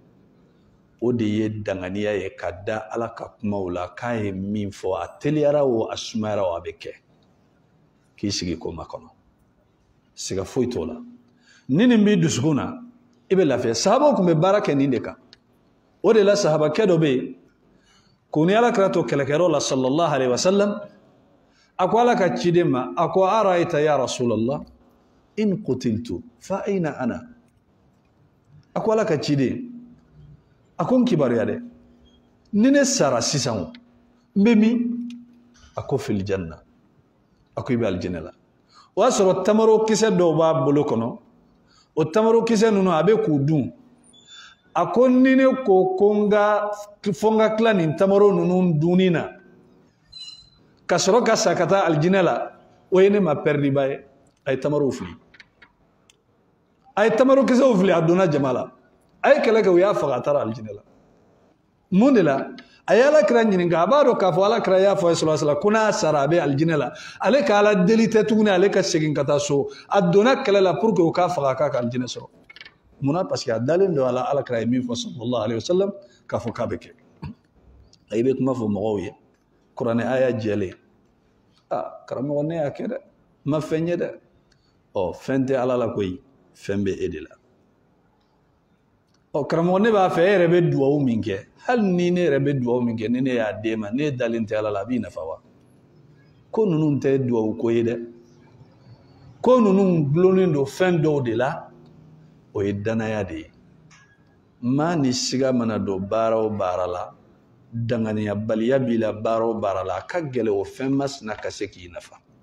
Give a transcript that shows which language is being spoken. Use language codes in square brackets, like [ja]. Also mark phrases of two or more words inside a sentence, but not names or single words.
[bm] o de ye danganiya ye ka da Ala ka kumaw la k'a ye min fɔ a teliyara o a sumayara o a bɛ kɛ k'i sigi ko makɔnɔ siga foyi t'o la ni nin b'i dusukun na i bɛ lafiya sahabaw tun bɛ baara kɛ nin de kan o de la sahabakɛ dɔ bɛ yen ko ni Alakira to kɛlɛkɛyɔrɔ la [ar] صلى الله عليه وسلم [bm] a ko Ala ka ciden ma a ko [ar] أرأيت يا رسول الله إن قتلت فأين أنا [bm] a ko Ala ka ciden a ko n kibaruya dɛ ni ne sara sisan n bɛ min a ko [ar] في الجنة [bm] a ko i bɛ alijinɛ la o y'a sɔrɔ tamaro kisɛ dɔw b'a bolo kɔnɔ o tamaro kisɛ ninnu a bɛ k'u dun a ko ni ne ko ko fɔ n ka tila nin tamaro ninnu dunni na ka sɔrɔ ka sa ka taa alijinɛ la o ye ne ma pɛridiba ye a ye tamaro fili a ye tamaro kisɛw fili a donna jama la a ye kɛlɛ kɛ u y'a faga a taara alijinɛ la mun de la a ye Alakira ɲininka a b'a dɔn k'a fɔ Alakira y'a fɔ a ye [ar] صلى الله عليه وسلم [bm] ko n'a sara a bɛ alijinɛ la ale ka Ala deli tɛ tuguni ale ka segin ka taa so a donna kɛlɛ la [fr] pour que [bm] u k'a faga k'a ka alijinɛ sɔrɔ munna [fr] parce que [bm] a dalen don a la Alakira ye min fɔ [ar] صلى الله عليه وسلم [bm] k'a fɔ k'a bɛ kɛ a i bɛ kuma fɔ mɔgɔw ye kuranɛ aya jɛlen karamɔgɔ ne y'a kɛ dɛ ma fɛn ye dɛ fɛn tɛ Ala la koyi fɛn bɛ e de la karamɔgɔ ne b'a fɛ e yɛrɛ bɛ duwawu min kɛ hali ni ne yɛrɛ bɛ duwawu min kɛ ni ne y'a d'e ma ne dalen tɛ Ala la a b'i nafa wa ko ninnu tɛ duwawu ko ye dɛ ko ninnu gulonnen don fɛn dɔw de la o ye danaya de ye maa ni siga mana don baara o baara la danganiya baliya b'i la baara o baara la a ka gɛlɛ o fɛn masina ka se k'i nafa